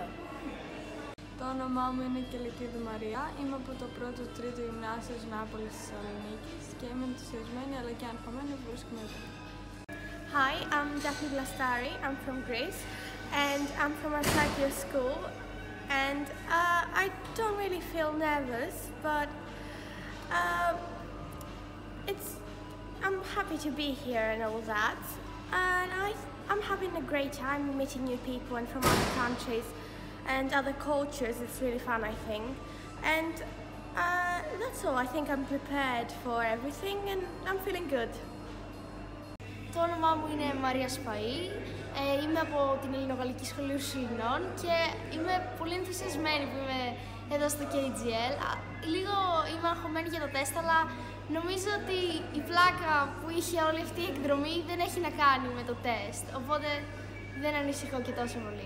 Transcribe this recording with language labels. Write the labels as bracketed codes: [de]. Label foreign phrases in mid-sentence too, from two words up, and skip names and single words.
[el] Το όνομά μου είναι Κελικίδη Μαρία, είμαι από το 1ο-3ο Γυμνάσιο Νάπολης της Θεσσαλονίκης και είμαι ενθουσιασμένη αλλά και αγχωμένη που βρίσκομαι εδώ. [en] Hi, I'm Daphne Blastari, I'm from Greece and I'm from Arsakios School and I don't really feel nervous but I'm happy to be here and all that and I'm having a great time meeting new people and from other countries and other cultures. It's really fun, I think. And that's all. I think I'm prepared for everything and I'm feeling good. [el] Το όνομά μου είναι Μαρία Σπαΐ, είμαι από την Ελληνογαλλική Σχολή Ουρσουλινών και είμαι πολύ ενθουσιασμένη που είμαι εδώ στο KGL. Λίγο είμαι αγχωμένη για το τεστ, αλλά νομίζω ότι η πλάκα που είχε όλη αυτή η εκδρομή δεν έχει να κάνει με το τεστ, οπότε δεν ανησυχώ και τόσο πολύ.